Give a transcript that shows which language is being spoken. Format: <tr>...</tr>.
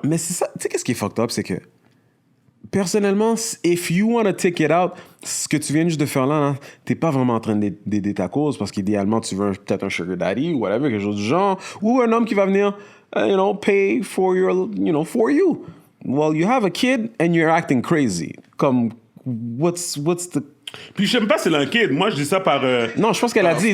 <fr>Mais c'est ça, tu sais, qu'est-ce qui est fucked up, c'est que personnellement,</fr> <en>if you want to take it out,</en> <fr>ce que tu viens juste de faire là, t'es pas vraiment en train d'aider ta cause parce qu'idéalement, tu veux peut-être un sugar daddy ou whatever, quelque chose du genre, ou un homme qui va venir,</fr> <en>pay for for you. Well, you have a kid and you're acting crazy.</en> <fr>Comme,</fr> <en>what's the...</en> <fr>Puis je sais même pas si c'est un kid. Moi, je dis ça par... Non, je pense qu'elle a dit.</fr>